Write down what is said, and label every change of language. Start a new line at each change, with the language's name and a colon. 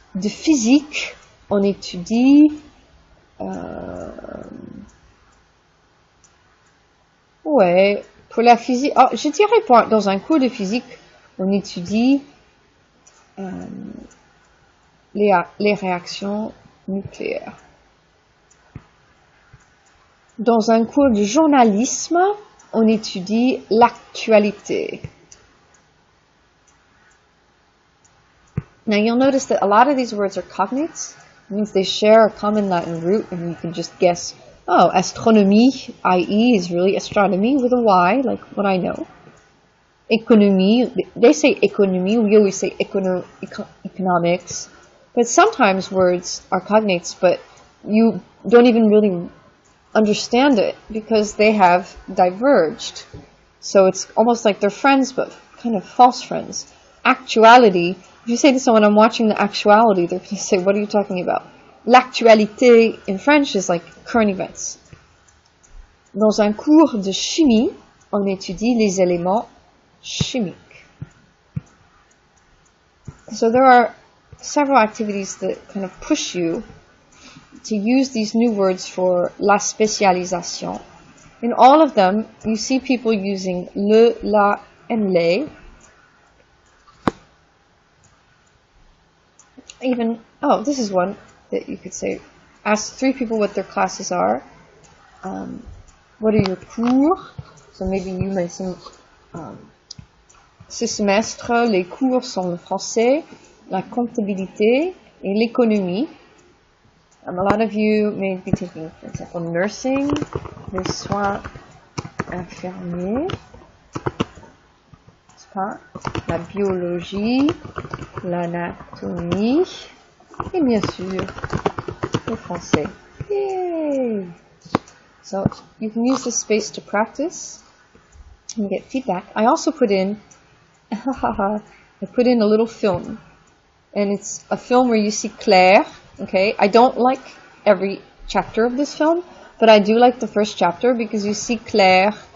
French: de physique, on étudie ouais, pour la physique, oh, je dirais pas, dans un cours de physique, on étudie les réactions nucléaires. Dans un cours de journalisme, on étudie l'actualité.
English: Now you'll notice that a lot of these words are cognates. It means they share a common Latin root, and you can just guess, oh, astronomie, i.e. is really astronomy with a Y, like what I know. Economie, they say economie, we always say economics. But sometimes words are cognates, but you don't even really understand it because they have diverged. So it's almost like they're friends, but kind of false friends. Actuality, if you say to someone, I'm watching the actuality, they're going to say, what are you talking about? L'actualité in French is like current events.
French: Dans un cours de chimie, on étudie les éléments chimiques.
English: So there are several activities that kind of push you to use these new words for la spécialisation. In all of them, you see people using le, la, and les. Even, oh, this is one that you could say. Ask 3 people what their classes are. What are your cours? So maybe you may say,
French: ce semestre, les cours sont le français, la comptabilité, et l'économie.
English: A lot of you may be taking, for example, nursing,
French: les soins infirmiers, n'est-ce pas? La biologie, l'anatomie, et bien sûr, le français. Yay!
English: So you can use this space to practice and get feedback. I also put in, I put in a little film, and it's a film where you see Claire. Okay, I don't like every chapter of this film, but I do like the first chapter because you see Claire.